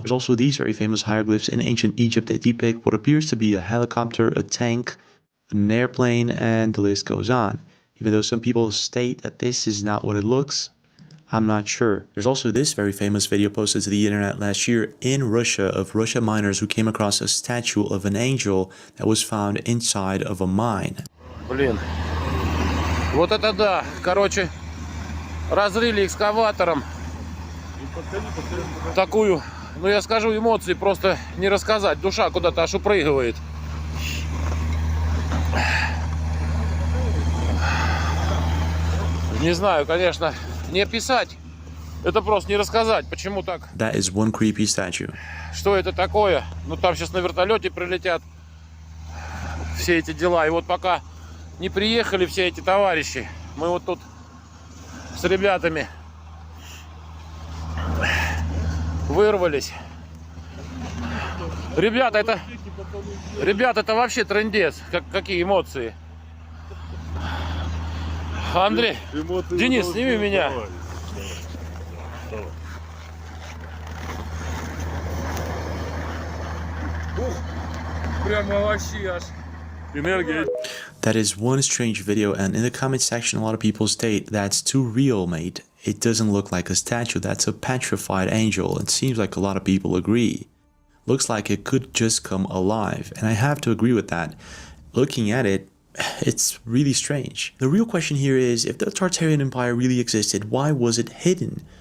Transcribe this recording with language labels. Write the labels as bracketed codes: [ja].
[en] There's also these very famous hieroglyphs in ancient Egypt that depict what appears to be a helicopter, a tank, an airplane, and the list goes on. Even though some people state that this is not what it looks, I'm not sure. There's also this very famous video posted to the internet last year in Russia of Russian miners who came across a statue of an angel that was found inside of a mine. [ru] Блин. Вот это да. Короче, разрыли экскаватором. Такую, ну я скажу, эмоции просто не рассказать. Душа куда-то аж упрыгивает. Не знаю, конечно, не описать. Это просто не рассказать, почему так. [en] That is one creepy statue. [ru] Что это такое? Ну там сейчас на вертолете прилетят все эти дела. И вот пока не приехали все эти товарищи, мы вот тут с ребятами вырвались. Ребята, это вообще трындец. Какие эмоции. Андрей, Денис, сними меня. Прямо вообще аж энергия. [en] That is one strange video, and in the comment section a lot of people state that's too real, mate. It doesn't look like a statue, that's a petrified angel. It seems like a lot of people agree. Looks like it could just come alive, and I have to agree with that. Looking at it, it's really strange. The real question here is, if the Tartarian Empire really existed, why was it hidden?